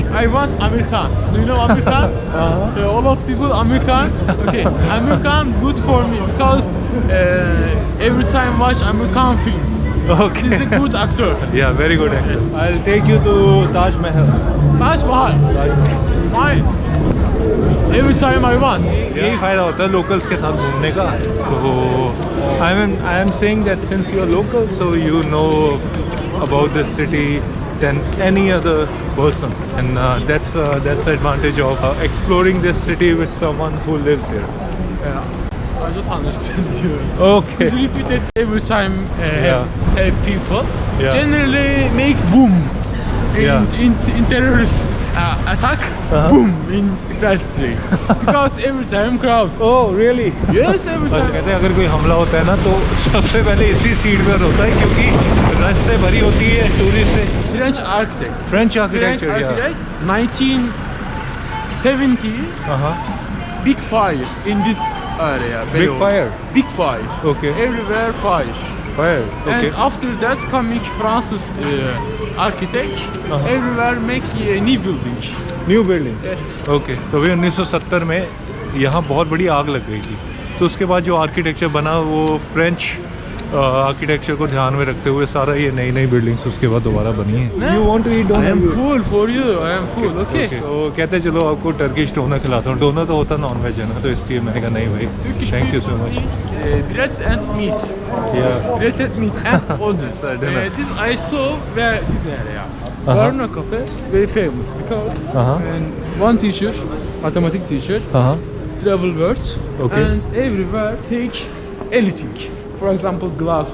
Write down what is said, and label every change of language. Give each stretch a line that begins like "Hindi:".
English: I want American. Do you know American? All of people American. Okay, American good for me because every time watch American films. Okay. He's a good actor. Yeah, very good actor. Yes. I'll take you to Taj Mahal. Taj Mahal. Why? Every time I want.
Hindi: यही फायदा होता है locals के साथ घूमने का.
English: तो I am saying that since you are local, so you know about this city than any other person, and that's the advantage of exploring this city with someone who lives here. I don't understand you. Okay. Could you repeat that every time Yeah. people Yeah. generally make boom Yeah. in terrorist attack, boom in Istiklal Street because every time crowd. Oh, really? Yes, every
Hindi: बस
English: time.
Hindi: कहते हैं अगर कोई हमला होता है ना तो सबसे पहले इसी सीट पर होता है क्योंकि रश से भरी होती है टूरिस्ट से.
English: French architect. French French architecture, yeah. architect. 1970. Big fire in this area. Big fire? Big fire. Okay. Everywhere fire. Fire. Okay. And after that coming Francis architect, everywhere make a new building. New building. Yes. Okay.
Hindi: तो अभी 1970 में यहाँ बहुत बड़ी आग लग गई थी, तो उसके बाद जो आर्किटेक्चर बना वो फ्रेंच आर्किटेक्चर को ध्यान में रखते हुए सारा ये नई नई बिल्डिंग्स उसके बाद दोबारा बनी है.
English: You want to eat doner? I am full for you. I am full. Okay.
Hindi: तो कहते चलो आपको टर्किश डोनर खिलाता हूँ. डोनर तो होता नॉन वेज है ना, तो इसलिए मैंने कहा नहीं भाई.
English: Turkish thank you so people much. eat bread and meat. Yeah. Bread and meat and onions. This I saw where this area. Varna Cafe very famous because and one teacher, mathematics teacher, travel words and everywhere take anything. For example, glass.